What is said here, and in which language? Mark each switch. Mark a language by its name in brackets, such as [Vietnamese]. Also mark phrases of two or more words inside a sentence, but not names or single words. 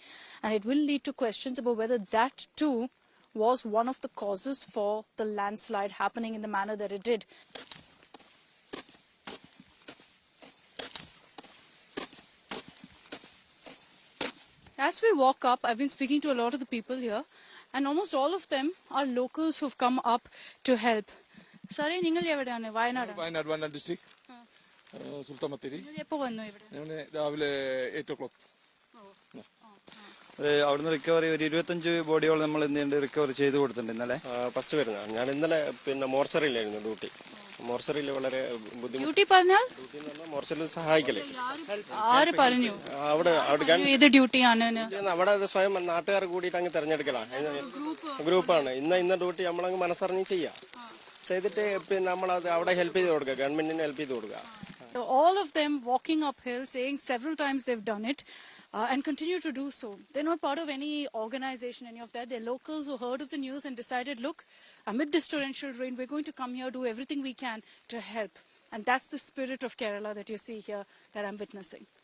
[English] And it will lead to questions about whether that too was one of the causes for the landslide happening in the manner that it did. As we walk up, I've been speaking to a lot of the people here, and almost all of them are locals who've come up to help. [Malayalam] സാറേ, നിങ്ങൾ എവിടന്നെ വയനാട്. Wayanad district. Sultamathiri. നിങ്ങൾ എപ്പോ വന്നു ഇവിടെ? രാവിലെ 8 o'clock. അവിടുന്ന് റിക്കവറി ഒരു 25 ബോഡിയോളം നമ്മൾ എന്ത് റിക്കവർ ചെയ്ത് കൊടുത്തിട്ടുണ്ട് ഇന്നലെ. ഫസ്റ്റ് വരുന്നതാണ്. ഞാൻ ഇന്നലെ മോർച്ചറിയിലായിരുന്നു ഡ്യൂട്ടി. മോർച്ചറിയിൽ വളരെ ബുദ്ധിമുട്ട്. ഡ്യൂട്ടി പറഞ്ഞാൽ മോർച്ചറിയിൽ സഹായിക്കല്. ആര് പറഞ്ഞു? അവിടെ ഏത് ഡ്യൂട്ടിയാണ്? അവിടെ സ്വയം നാട്ടുകാർ കൂടിയിട്ട് അങ്ങ് തെരഞ്ഞെടുക്കലാണ്. ഗ്രൂപ്പാണ്. ഇന്ന ഡ്യൂട്ടി നമ്മളങ്ങ് മനസ്സറിഞ്ഞ് ചെയ്യാം. ചെയ്തിട്ട് പിന്നെ നമ്മളത് അവിടെ ഹെൽപ്പ് ചെയ്ത് കൊടുക്കുക, ഗവൺമെന്റിന് ഹെൽപ്പ് ചെയ്ത് കൊടുക്കുക. [English] All of them walking uphill, saying several times they've done it. and continue to do so. They're not part of any organization, any of that. They're locals who heard of the news and decided, look, amid this torrential rain, we're going to come here, do everything we can to help. And that's the spirit of Kerala that you see here, that I'm witnessing.